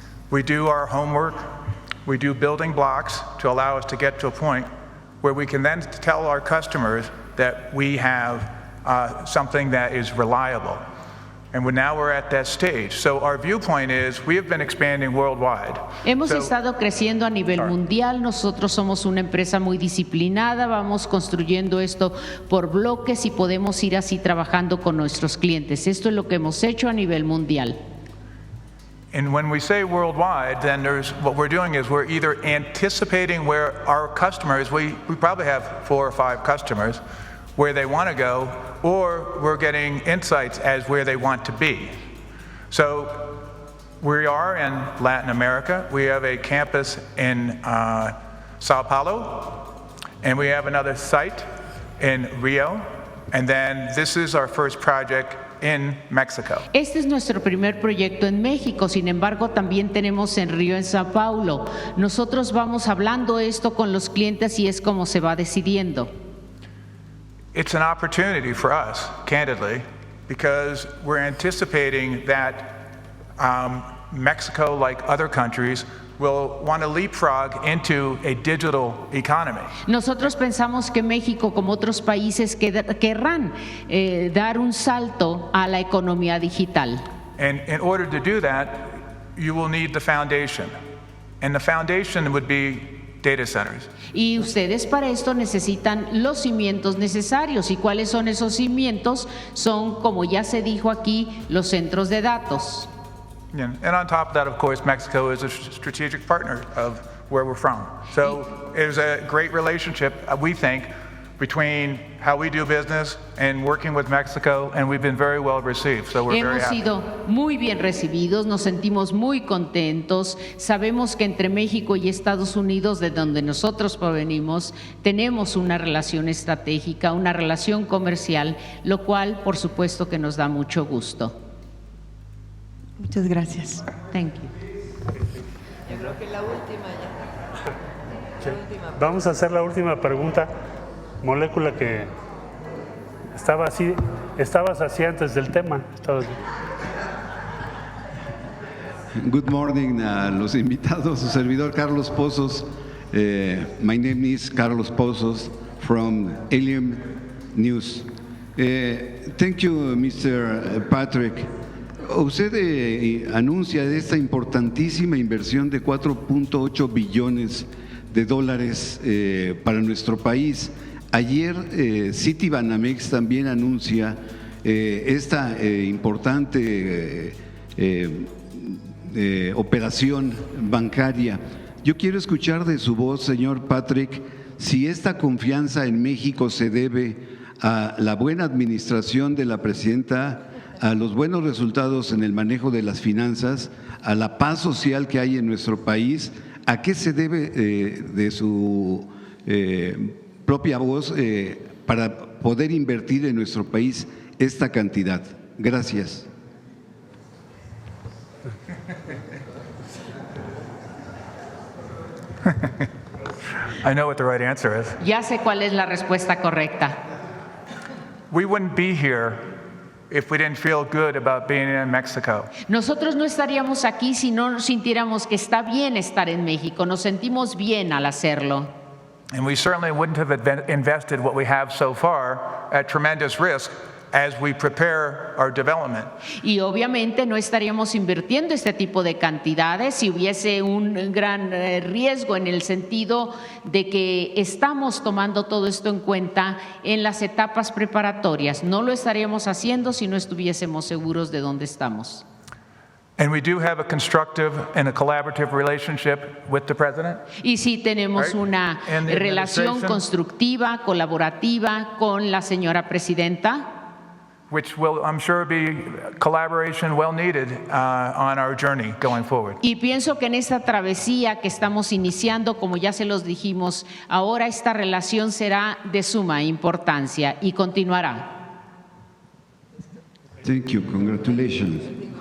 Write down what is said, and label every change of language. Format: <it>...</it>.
<en>We do our homework. We do building blocks to allow us to get to a point where we can then tell our customers that we have something that is reliable. And now we're at that stage. So our viewpoint is we have been expanding worldwide.</en> <es>Hemos estado creciendo a nivel mundial, nosotros somos una empresa muy disciplinada, vamos construyendo esto por bloques y podemos ir así trabajando con nuestros clientes. Esto es lo que hemos hecho a nivel mundial.</es> <en>And when we say worldwide, then what we're doing is we're either anticipating where our customers, we probably have 4 or 5 customers, where they want to go, or we're getting insights as where they want to be. So we are in Latin America. We have a campus in Sao Paulo, and we have another site in Rio, and then this is our first project in Mexico.</en> <es>Este es nuestro primer proyecto en México, sin embargo también tenemos en Río, en Sao Paulo. Nosotros vamos hablando esto con los clientes y es como se va decidiendo.</es> <en>It's an opportunity for us, candidly, because we're anticipating that Mexico, like other countries, will want to leapfrog into a digital economy.</en> <es>Nosotros pensamos que México, como otros países, querrán dar un salto a la economía digital.</es> <en>And in order to do that, you will need the foundation. And the foundation would be data centers.</en> <es>Y ustedes para esto necesitan los cimientos necesarios. ¿Y cuáles son esos cimientos? Son, como ya se dijo aquí, los centros de datos.</es> <en>Yeah. And on top of that, of course, Mexico is a strategic partner of where we're from. So there's a great relationship, we think, between how we do business and working with Mexico, and we've been very well received, so we're very happy.</en> <es>Hemos sido muy bien recibidos, nos sentimos muy contentos, sabemos que entre México y Estados Unidos, de donde nosotros provenimos, tenemos una relación estratégica, una relación comercial, lo cual por supuesto que nos da mucho gusto. Muchas gracias.</es> <en>Thank you.</en> <es>Yo creo que la última ya. Sí. Vamos a hacer la última pregunta. Molécula que estabas así antes del tema.</es> <en>Good morning</en> <es>a los invitados, su servidor Carlos Pozos.</es> <en>My name is Carlos Pozos from Alien News. Thank you, Mr. Patrick.</en> <es>Usted anuncia esta importantísima inversión de 4.8 billones de dólares para nuestro país. Ayer Citibanamex también anuncia esta importante operación bancaria. Yo quiero escuchar de su voz, señor Patrick, si esta confianza en México se debe a la buena administración de la presidenta, a los buenos resultados en el manejo de las finanzas, a la paz social que hay en nuestro país. ¿A qué se debe de su propia voz para poder invertir en nuestro país esta cantidad? Gracias.</es> <en>I know what the right answer is.</en> <es>Ya sé cuál es la respuesta correcta.</es> <en>We wouldn't be here if we didn't feel good about being in Mexico.</en> <es>Nosotros no estaríamos aquí si no sintiéramos que está bien estar en México. Nos sentimos bien al hacerlo.</es> <en>And we certainly wouldn't have invested what we have so far at tremendous risk as we prepare our development.</en> <es>Y obviamente no estaríamos invirtiendo este tipo de cantidades si hubiese un gran riesgo en el sentido de que estamos tomando todo esto en cuenta en las etapas preparatorias. No lo estaríamos haciendo si no estuviésemos seguros de dónde estamos.</es> <en>And we do have a constructive and a collaborative relationship with the president.</en> <es>Y sí tenemos una</es> <en>And the</en> <es>relación</es> <en>administration,</en> <es>constructiva, colaborativa con la señora presidenta,</es> <en>which will, I'm sure, be collaboration well needed on our journey going forward.</en> <es>y pienso que en esta travesía que estamos iniciando, como ya se los dijimos, ahora esta relación será de suma importancia y continuará.</es> <en>Thank you. Congratulations.</en>